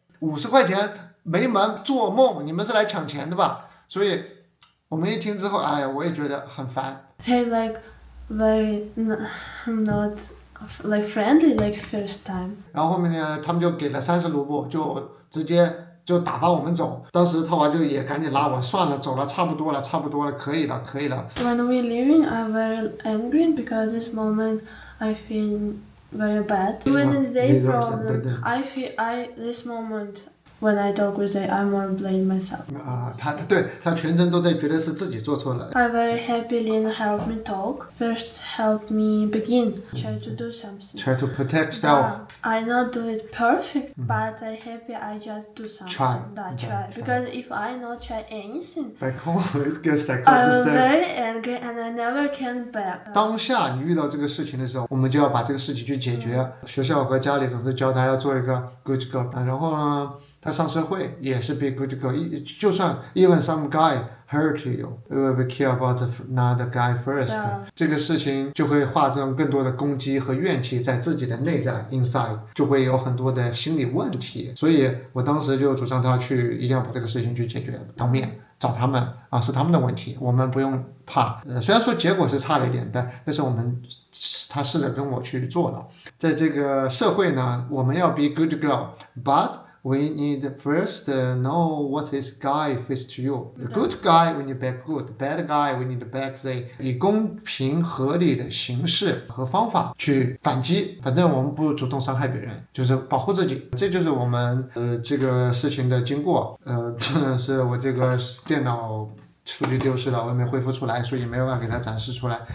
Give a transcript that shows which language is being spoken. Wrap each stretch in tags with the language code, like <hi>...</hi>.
<zh>50块钱没门，做梦，你们是来抢钱的吧？所以我们一听之后，哎呀，我也觉得很烦。</zh> <en>Hey, like very not like friendly like first time.</en> <zh>然后后面呢，他们就给了30卢布，就直接。就打发我们走，当时套娃就也赶紧拉我，算了，走了，差不多了，可以了。</zh> <en>When we leaving, I'm very angry because this moment I feel very bad. When it's their problem, I feel this moment when I talk with them, I more blame myself.</en> <zh>他全程都在觉得是自己做错了。</zh> <en>I'm very happy Lin helped me talk. First, help me begin. Try to do something. Try to protect self. I not do it perfect, but I happy I just do something. Try. Because if I not try anything, back home, I was very angry and I never came back.</en> <zh>当下你遇到这个事情的时候，我们就要把这个事情去解决。学校和家里总是教他要做一个</zh> <en>good girl，</en> <zh>然后呢，他上社会也是</zh> <en>be good girl。</en> <zh>就算</zh> <en>even some guy hurt you, we care about another guy first。</en> <zh>这个事情就会化成更多的攻击和怨气在自己的内在 inside， 就会有很多的心理问题。所以我当时就主张他去一定要把这个事情去解决，当面找他们啊，是他们的问题，我们不用怕。虽然说结果是差了一点，但是他试着跟我去做了。在这个社会呢，我们要</zh> <en>be good girl，but we need first know what this guy fits to you. The good guy we need back good. The bad guy we need back they.</en> <zh>以公平合理的形式和方法去反击，反正我们不主动伤害别人，就是保护自己。这就是我们这个事情的经过。真的是我这个电脑数据丢失了，我也没恢复出来，所以没有办法给它展示出来。</zh>